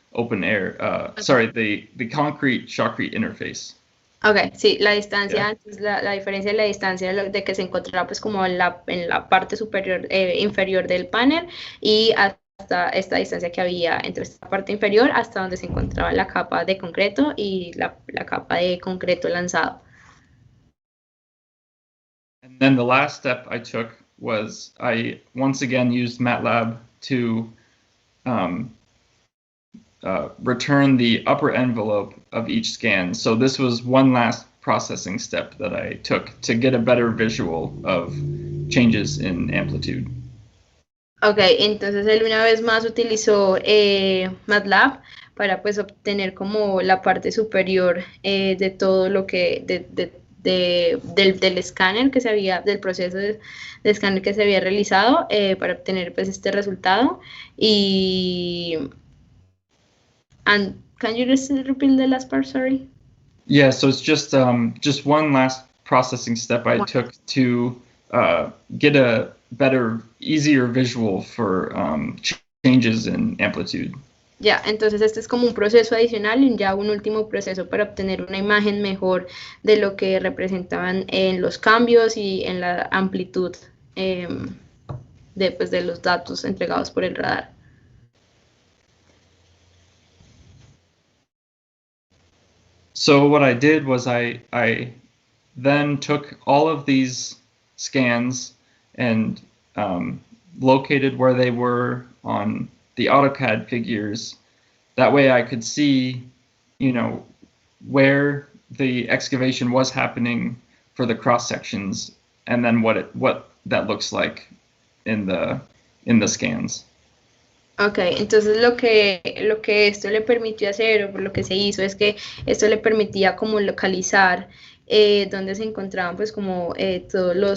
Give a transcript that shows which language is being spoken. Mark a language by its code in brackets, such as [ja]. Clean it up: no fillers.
[en] open air. Sorry, the concrete shotcrete interface. [es] Ok, sí, la distancia, la diferencia de la distancia de que se encontraba pues como en la parte superior, inferior del panel y hasta esta distancia que había entre esta parte inferior hasta donde se encontraba la capa de concreto y la capa de concreto lanzado. [en] And then the last step I took was I once again used MATLAB to return the upper envelope of each scan. So this was one last processing step that I took to get a better visual of changes in amplitude. [es] Ok, entonces él una vez más utilizó MATLAB para pues obtener como la parte superior de todo lo que, del escáner que se había, del proceso de escáner que se había realizado para obtener pues este resultado. [en] Y and can you just repeat the last part, sorry? Yeah, so it's just one last processing step I took to get a better, easier visual for changes in amplitude. [es] Ya, entonces este es como un proceso adicional y ya un último proceso para obtener una imagen mejor de lo que representaban en los cambios y en la amplitud de los datos entregados por el radar. [en] So what I did was I then took all of these scans and located where they were on the AutoCAD figures. That way I could see, you know, where the excavation was happening for the cross sections, and then what that looks like in the scans. [es] Ok, entonces lo que esto le permitió hacer, o lo que se hizo, es que esto le permitía como localizar donde se encontraban pues como todos